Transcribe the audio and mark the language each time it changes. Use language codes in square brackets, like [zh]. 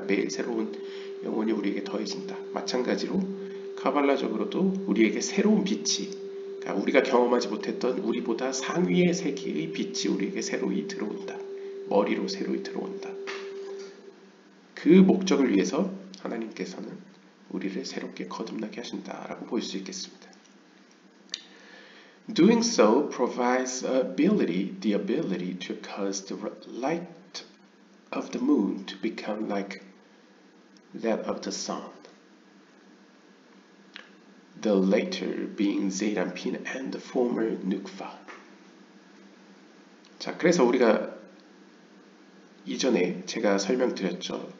[ko] 매일 새로운 영혼이 우리에게 더해진다. 마찬가지로 카발라적으로도 우리에게 새로운 빛이, 그러니까 우리가 경험하지 못했던 우리보다 상위의 세계의 빛이 우리에게 새로이 들어온다. 머리로 새로이 들어온다. 그 목적을 위해서 하나님께서는 우리를 새롭게 거듭나게 하신다라고 볼 수 있겠습니다. [en] Doing so provides the ability to cause the light of the moon to become like that of the sun. The latter being Zeirampin and the former Nukva. [ko] 자, 그래서 우리가 이전에 제가 설명드렸죠.